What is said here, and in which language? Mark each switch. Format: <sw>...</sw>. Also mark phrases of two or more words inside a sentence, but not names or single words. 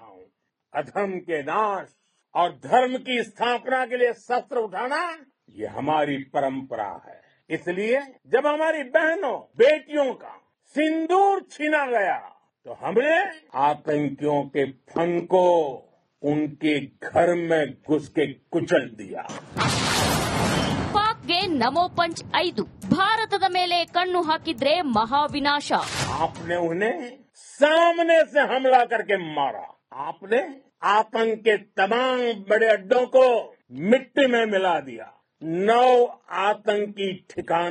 <hi>अधर्म के नाश और धर्म की स्थापना के लिए शस्त्र उठाना ये हमारी परंपरा है। इसलिए जब हमारी बहनों बेटियों का सिंदूर छीना गया, तो हमने आतंकियों के फन को उनके घर में घुस के कुचल दिया।</hi> <kn>ಪಾಕ್ಗೆ ನಮೋ ಪಂಚ್ 5 ಭಾರತದ ಮೇಲೆ ಕಣ್ಣು ಹಾಕಿದ್ರೆ ಮಹಾವಿನಾಶ.</kn> <hi>आपने उन्हें सामने से हमला करके मारा। आपने आतंक के तमाम बड़े अड्डों को मिट्टी में मिला दिया। 9 आतंकी ठिकाने</hi>